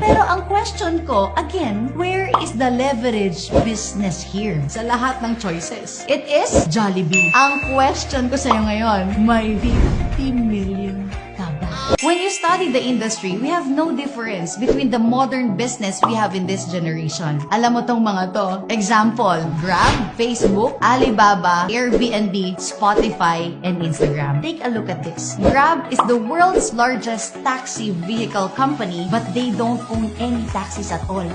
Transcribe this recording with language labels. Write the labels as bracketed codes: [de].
[tl] Pero ang [en] question ko, again, where is the leverage business here? [tl] Sa lahat ng choices, [en] it is [tl] Jollibee. Ang question ko sa'yo ngayon, may 50 million ka ba? [en] When you study the industry, we have no difference between the modern business we have in this generation. [tl] Alam mo tong mga to. [en] Example, Grab, Facebook, Alibaba, Airbnb, Spotify, and Instagram. Take a look at this. Grab is the world's largest taxi vehicle company, but they don't own any taxis at all.